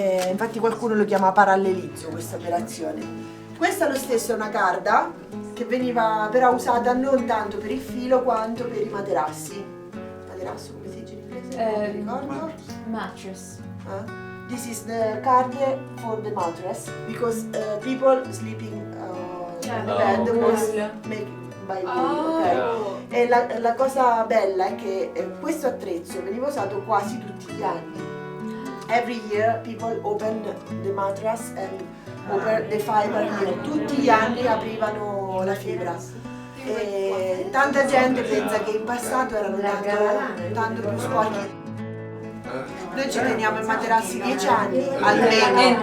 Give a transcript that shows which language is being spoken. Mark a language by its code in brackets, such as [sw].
[it] Infatti qualcuno lo chiama parallelizzo questa operazione. Questa lo stesso è una carda che veniva però usata non tanto per il filo quanto per i materassi. Materasso come si dice in inglese? Non mi ricordo. [en] Mattress. This is the card for the mattress, because people sleeping in the bed was made by wool, okay? [it] E la cosa bella è che questo attrezzo veniva usato quasi tutti gli anni. [en] Every year people open the mattress and open the fiber here. [it] Tutti gli anni aprivano la fibra. E tanta gente pensa che in passato erano tanto più sporchi. Noi ci teniamo i materassi 10 anni almeno